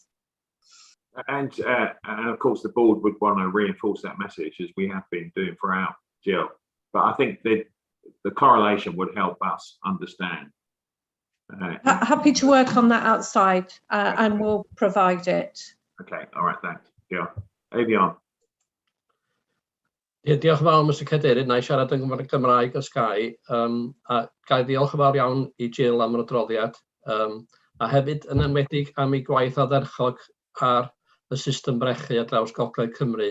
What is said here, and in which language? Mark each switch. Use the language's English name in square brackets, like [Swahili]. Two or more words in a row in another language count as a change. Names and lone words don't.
[English] And of course, the board would want to reinforce that message as we have been doing throughout, Jill. But I think the correlation would help us understand. Happy to work on that outside and we'll provide it. Okay, all right, thanks. Jill. Avion. [Welsh] Diolch yn fawr, Mr Cadeirydd. Na I siarad yn Gymraeg os gai. A gai diolch yn fawr iawn I Jill am yr adroddiad. A hefyd yn enwedig am ei gwaith ardderchog ar y system brechu ar draws Gogledd Cymru.